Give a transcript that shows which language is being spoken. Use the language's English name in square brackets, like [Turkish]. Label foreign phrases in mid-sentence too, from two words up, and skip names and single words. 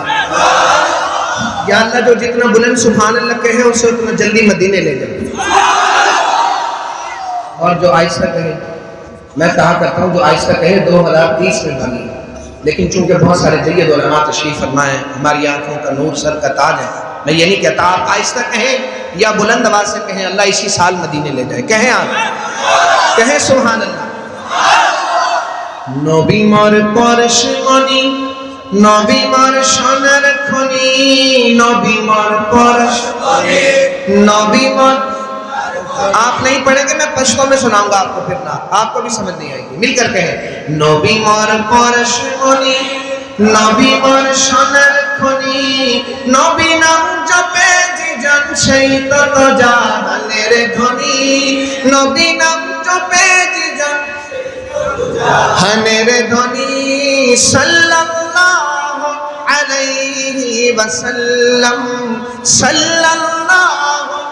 [Urdu] یا اللہ جو جتنا بلند [Arabic] سبحان اللہ [Urdu] کہے اسے اتنا جلدی مدینے لے جائے، اور جو آہستہ کہے، میں کہا کرتا ہوں جو آہستہ کہے 2030 میں بنی، لیکن چونکہ بہت سارے جید علماء تشریف فرمائے، ہماری آنکھوں کا نور سر کا تاج ہے، میں یہ نہیں کہتا آپ آہستہ کہیں یا بلند آواز سے کہیں اللہ اسی سال مدینے لے جائے، کہیں آپ کہیں [Arabic] سبحان اللہ۔ [Bangla] নবী মোর পরশমণি, নবী মোর সোনার খনি, নবী মোর পরশমণি, নবী মোর। [Urdu] آپ نہیں پڑھیں گے، میں پشتو میں سناؤں گا آپ کو، پھر نہ آپ کو بھی سمجھ نہیں آئے گی، مل کر کہیں [Bangla] নবী মোর পরশমণি, নবী মোর সোনার খনি, নবী নাম জপে যিজন সেই তত জাহানের ধনী, নবী নাম জপে যিজন হানের ধনী, [Arabic] صلى الله عليه وسلم، صلى الله